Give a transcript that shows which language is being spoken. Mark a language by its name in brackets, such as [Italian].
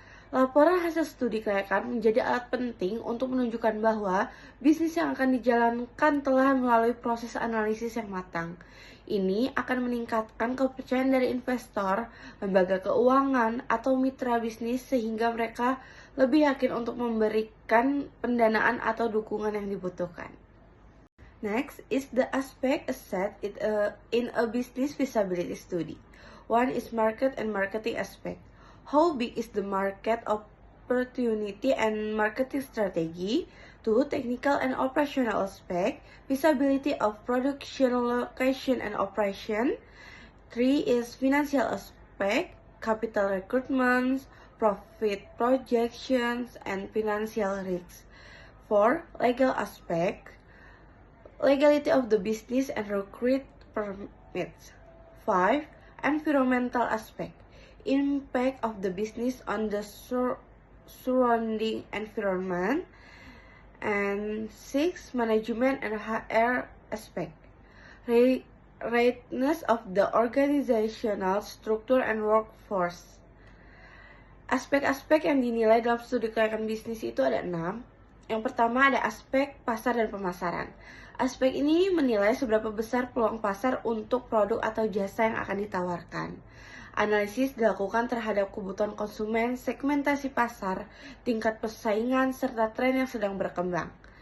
[Indonesian] Laporan hasil studi kelayakan menjadi alat penting untuk menunjukkan bahwa bisnis yang akan dijalankan telah melalui proses analisis yang matang. Ini akan meningkatkan kepercayaan dari investor, lembaga keuangan, atau mitra bisnis sehingga mereka lebih yakin untuk memberikan pendanaan atau dukungan yang dibutuhkan. [English] Next is the aspect assessed in a business feasibility study. One is market and marketing aspect. How big is the market opportunity and marketing strategy? 2. Technical and operational aspect, feasibility of production location and operation. 3 is financial aspect, capital recruitment, profit projections, and financial risks. 4. Legal aspect, legality of the business and recruit permits. 5. Environmental aspect, impact of the business on the surrounding environment. And 6. Management and HR aspect, readiness of the organizational structure and workforce. [Indonesian] Aspek-aspek yang dinilai dalam studi kelayakan bisnis itu ada 6. Yang pertama ada aspek pasar dan pemasaran. Aspek ini menilai seberapa besar peluang pasar untuk produk atau jasa yang akan ditawarkan. Analisis dilakukan terhadap kebutuhan konsumen, segmentasi pasar, tingkat persaingan, serta tren yang sedang berkembang.